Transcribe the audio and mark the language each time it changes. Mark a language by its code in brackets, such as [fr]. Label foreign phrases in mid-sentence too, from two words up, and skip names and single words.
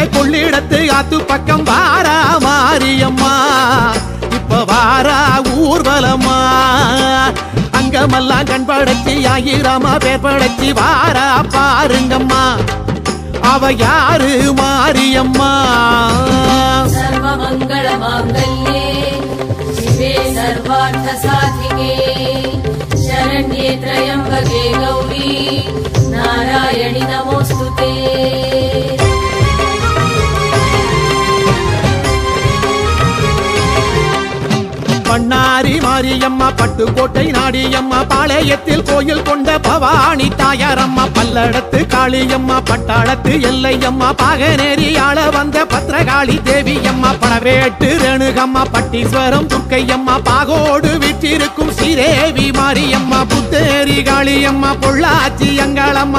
[ta] கொள்ளிடத்து ஆத்து பக்கம் வாரா மாரியம்மா இப்ப வாரா ஊர்வலமா அங்கமெல்லாம் கண் படைச்சி ஆயிரமா பேர் படைச்சி வாரா பாருங்கம்மா அவ யாரு மாரியம்மா [sa] सर्वमङ्गल माङ्गल्ये शिवे सर्वार्थ साधिके शरण्ये त्र्यंबके गौरी नारायणि नमोस्तुते [ta] பண்ணாரி மாரியம்மா பட்டுக்கோட்டை நாடியம்மா பாளையத்தில் கோயில் கொண்ட பவானி தாயாரம்மா பல்லடத்து காளியம்மா பட்டாளத்து எல்லையம்மா பாகனேரி ஆள வந்த பத்ரகாளி தேவியம்மா பழவேட்டு ரேணுகம்மா பட்டீஸ்வரம் துர்க்கையம்மா பாகோடு வீற்றிருக்கும் ஸ்ரீதேவி மாரியம்மா புத்தேரி காளியம்மா பொள்ளாச்சி அங்காளம்மா